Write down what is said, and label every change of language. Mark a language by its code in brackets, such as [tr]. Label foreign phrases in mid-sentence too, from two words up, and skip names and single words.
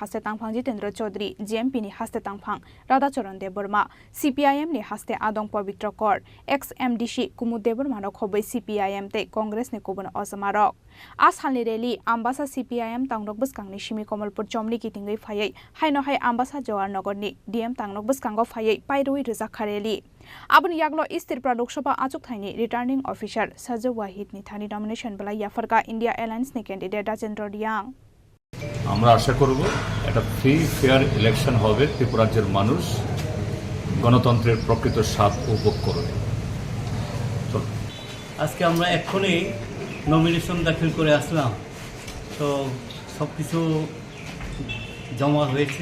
[trp] haste tangphang Jitendra Chaudhary GMP ni haste tangphang Radhacharan Deborma CPIM ni haste adong Pavitra Kor ex MDC Kumud Deborma no khobai CPIM tei Congress ni kubun ozama Ashalni rally ambasa CPIM tangrok baskangni simi Komalpur chomni kitingai phayai haino hai ambasa Jawaharnagar ni DM tangrok baskango phayai pairui rejakha rally abuni yaglo Tripura Lok Sabha achuk thaini [en] returning officer [trp] Sajid Wahid ni thani nomination bala yafarka India Alliance ni candidate Rajendra Diang [bn] আমরা আশা করব একটা [en] free fair election [bn] হবে ত্রিপুরা রাজ্যের মানুষ গণতন্ত্রের প্রকৃত স্বাদ উপভোগ করবে আজকে আমরা এক্ষুনি নমিনেশন দাখিল করে আসলাম, তো সব কিছু জমা হয়েছে।